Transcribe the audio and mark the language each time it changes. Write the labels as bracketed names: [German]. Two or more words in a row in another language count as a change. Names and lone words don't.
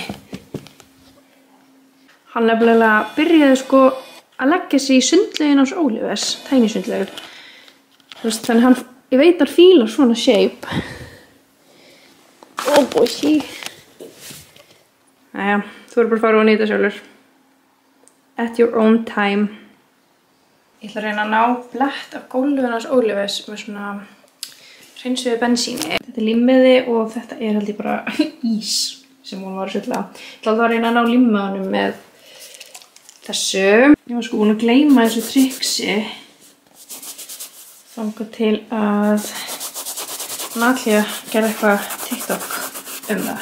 [Icelandic] Hann nefnilega byrjaði sko að leggja sig í sundlaugin hans Ólivers, tænisundlaugur. Þannig ég veit að fílar svona shape. [English] Oh boy. [Icelandic] Næja, þú verður bara að fara og nýta sjálfur. [English] At your own time. [Icelandic] Ég ætla að reyna að ná blett af gólfinu hans Ólivers með svona hreinsuðu bensíni. Þetta er límmiði og þetta er held ég bara ís sem hún var að sulla. Ég ætla að reyna að ná límmiði á honum með þessu. Ég var sko búin að gleyma þessu triksi þangað til að Natalía gerði eitthvað TikTok það.